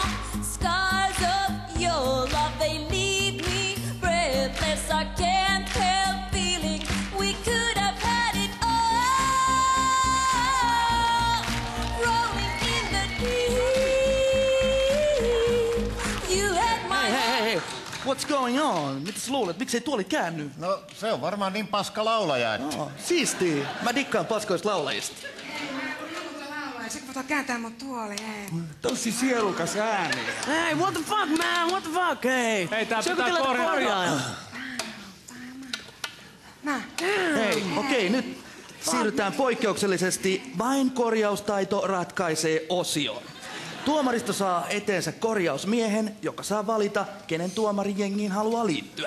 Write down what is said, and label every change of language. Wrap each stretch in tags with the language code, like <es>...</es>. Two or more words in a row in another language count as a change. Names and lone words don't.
<en>Scars of your love, they leave me breathless. I can't help feeling we could have had it all. Rolling in the deep, you had my</en> <fi>Hei.</fi> <en>What's going on?</en> <fi>Mitäs luulet? Miksei tuoli käänny? No, se on varmaan niin paska laulaja, että... Oh, siisti. Mä dikkaan paskoista laulajista. Sitten voit kääntää mun tuoli, hei. Tosi sielukas ääni.</fi> <en>Hey, what the fuck, man? What the fuck, hey?</en> <fi>Hei, tää pitää korjata. Nää. Hei, okei, nyt siirrytään poikkeuksellisesti vain korjaustaito ratkaisee osioon. Tuomaristo saa eteensä korjausmiehen, joka saa valita, kenen tuomarijengiin haluaa liittyä.</fi>